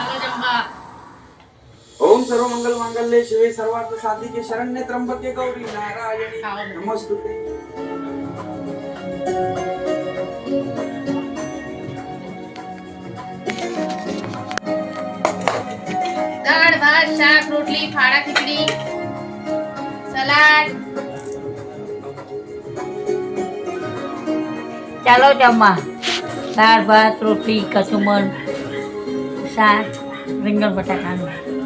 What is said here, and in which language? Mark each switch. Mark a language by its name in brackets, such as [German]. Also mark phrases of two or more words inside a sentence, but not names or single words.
[Sanskrit] ओम सर्व मंगल मांगल्ये शिवे सर्वार्थ साधिके शरण्ये त्र्यंबके गौरी नारायणी नमस्तुते। [Gujarati] દાળ ભાત શાક રોટલી ફાડા ખીચડી સલાડ ચાલો જમવા દાળ ભાત રોટલી કચુંબર શાક રીંગણ બટાકાનું